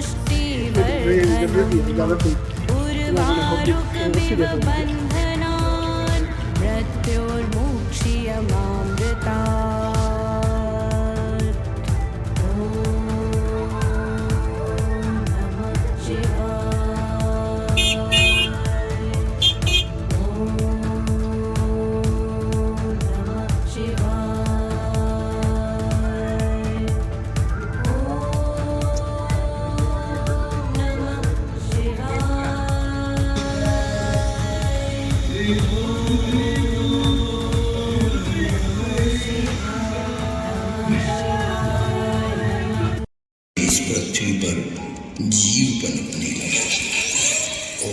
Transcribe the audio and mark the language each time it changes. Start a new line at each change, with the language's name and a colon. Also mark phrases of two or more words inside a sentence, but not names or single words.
Sanskrit: उर्वारुकमिव बन्धनान् मृत्योर्मुक्षीयमामृतात् ॐ नमः शिवाय ॐ नमः शिवाय ॐ नमः
Hindi: इस पृथ्वी पर जीव पनपने लगा और